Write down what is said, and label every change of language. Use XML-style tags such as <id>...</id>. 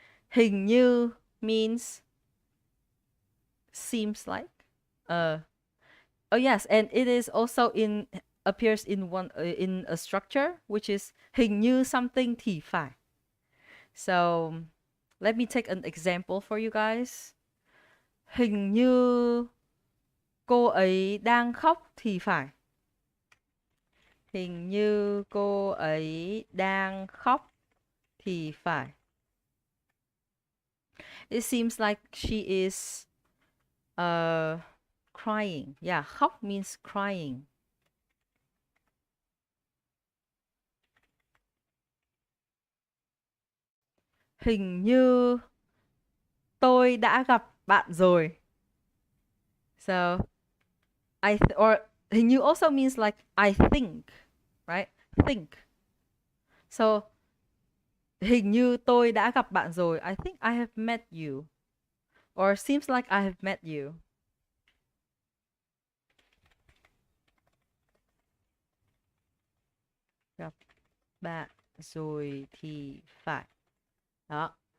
<vi>Hình như</vi> <en>means seems like. Oh yes, and it is also appears in in a structure which is</en> <vi>hình như</vi> <en>something</en> <vi>thì phải.</vi> <en>So let me take an example for you guys.</en> <vi>Hình như cô ấy đang khóc thì phải. Hình như cô ấy đang khóc thì phải.</vi> <en>It seems like she is crying. Yeah, khóc means crying.</en> <vi>Hình như tôi đã gặp bạn rồi.</vi> <en>So, or</en> <vi>hình như</vi> <en>also means like I think, right? Think.</en> <vi>So, hình như tôi đã gặp bạn rồi.</vi> <en>I think I have met you. Or seems like I have met you.</en> <vi>Gặp bạn rồi thì phải. Đó.</vi>